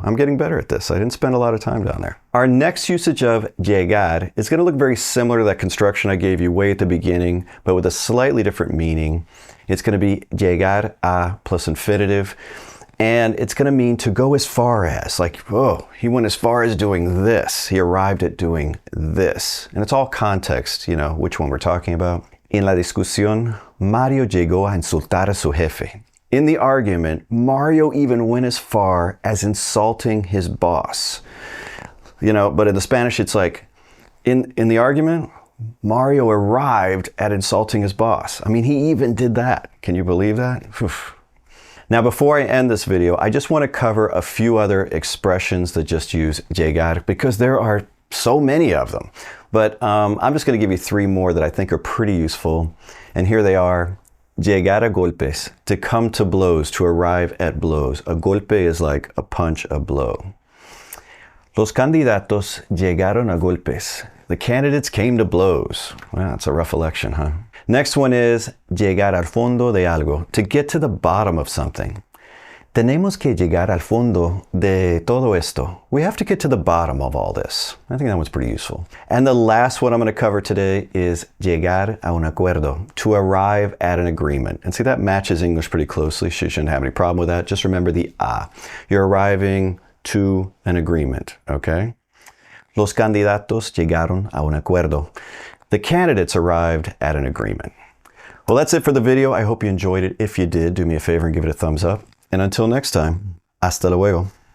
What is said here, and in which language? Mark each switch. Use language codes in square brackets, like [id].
[en] I'm getting better at this. I didn't spend a lot of time down there. Our next usage of llegar is going to look very similar to that construction I gave you way at the beginning, but with a slightly different meaning. It's going to be llegar a plus infinitive. And it's going to mean to go as far as, like, oh, he went as far as doing this. He arrived at doing this. And it's all context, you know, which one we're talking about. [es] En la discusión, Mario llegó a insultar a su jefe. [en] In the argument, Mario even went as far as insulting his boss. You know, but in the Spanish, it's like, in the argument, Mario arrived at insulting his boss. I mean, he even did that. Can you believe that? Oof. Now, before I end this video, I just want to cover a few other expressions that just use llegar because there are so many of them. But I'm just going to give you three more that I think are pretty useful. And here they are. [es] Llegar a golpes, [en] to come to blows, to arrive at blows. A golpe is like a punch, a blow. [es] Los candidatos llegaron a golpes. [en] The candidates came to blows. Wow, that's a rough election, huh? Next one is [es] llegar al fondo de algo, [en] to get to the bottom of something. [es] Tenemos que llegar al fondo de todo esto. [en] We have to get to the bottom of all this. I think that one's pretty useful. And the last one I'm going to cover today is [es] llegar a un acuerdo, [en] to arrive at an agreement. And see, that matches English pretty closely. So you shouldn't have any problem with that. Just remember the a. You're arriving to an agreement, okay? [es] Los candidatos llegaron a un acuerdo. [en] The candidates arrived at an agreement. Well, that's it for the video. I hope you enjoyed it. If you did, do me a favor and give it a thumbs up. And until next time, [es] hasta luego.